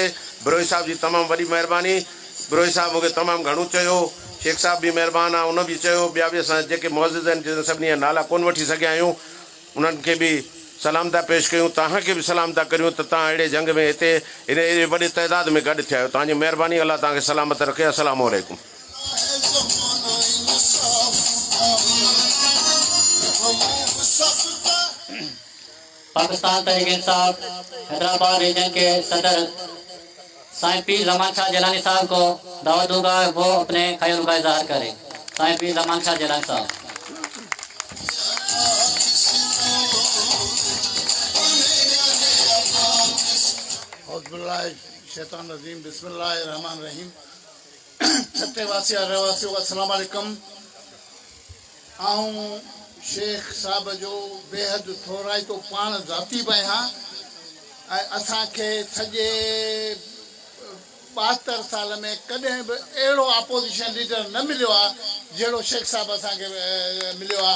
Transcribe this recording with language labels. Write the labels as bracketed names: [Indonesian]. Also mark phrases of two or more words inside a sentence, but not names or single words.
[Sindhi] बिरोही साहिब जी तमामु वॾी महिरबानी। बिरोही साहिब मूंखे तमामु घणो चयो, शेख साहिब बि महिरबानी आहे, उन बि चयो, ॿिया बि असां जेके मुअज़्ज़िज़ आहिनि जिन सभिनी जा नाला कोन वठी सघिया आहियूं, उन्हनि खे बि सलाम था पेश कयूं। तव्हांखे बि सलाम था करियूं त तव्हां अहिड़े जंग में हिते एॾे वॾे तइदाद में गॾु थिया आहियो। तव्हांजी महिरबानी, अलाह तव्हांखे सलामत रखे। [Arabic] السلام عليكم. [Urdu] پاکستان تحریک انصاف حیدرآباد ریجن کے صدر سائیں پیر رمان شاہ جیلانی صاحب کو دعوت دوں گا، وہ اپنے خیال کا اظہار کریں. سائیں پیر رمان شاہ جیلانی صاحب. [Arabic] شيطان رجيم، بسم الله الرحمن رحيم. [Sindhi] छठे वासिया रहवासियों [Arabic] السلام عليكم. [Sindhi] आऊं शेख साहब जो बेहद थोराई तो पाण ज़ाती बि आहियां ऐं असांखे सॼे 72 साल में कॾहिं बि अहिड़ो [English] opposition leader [Sindhi] न मिलियो आहे जहिड़ो शेख साहिबु असांखे मिलियो आहे।